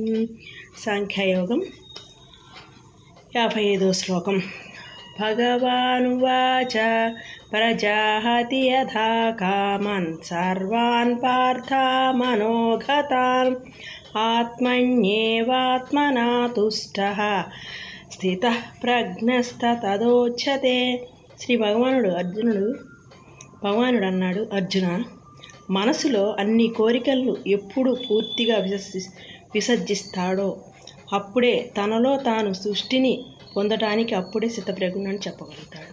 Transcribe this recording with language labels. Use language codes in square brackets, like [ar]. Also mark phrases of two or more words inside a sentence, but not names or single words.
[sa] साङ्ख्ययोगं 55 श्लोकं। भगवानुवाच प्रजाहति यथा कामान् सर्वान् पार्थमनोगतान् आत्मन्येवात्मना तुष्टः స్థితః ప్రజ్ఞస్తతదోచ్యతే. [te] శ్రీ భగవానుడు అన్నాడు, అర్జున, మనసులో అన్ని కోరికలను ఎప్పుడు పూర్తిగా విసర్జిస్తాడో అప్పుడే తనలో తాను సృష్టిని పొందటానికి అప్పుడే స్థితప్రజ్ఞుడని చెప్పగలుగుతాడు.